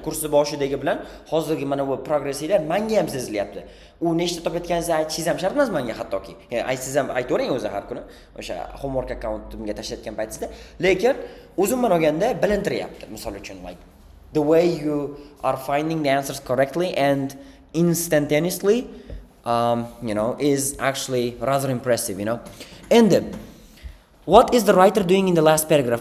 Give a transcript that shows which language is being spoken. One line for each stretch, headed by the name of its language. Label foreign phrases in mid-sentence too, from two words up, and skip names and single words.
Uzbek: Kursni boshidagi bilan hozirgi mana bu progressinglar menga ham sezilyapti. U nechta topayotganingizni aytishingiz ham shart emas menga hattoki. Aytsangiz ham aytavering o'zi har kuni o'sha
English: homework accountimga
Uzbek: tashlayotgan paytingizda, lekin o'zimman olganda bilintiryapti. Misol uchun
English: like the way you are finding the answers correctly and instantaneously is actually rather impressive, And what is the writer doing in the last paragraph?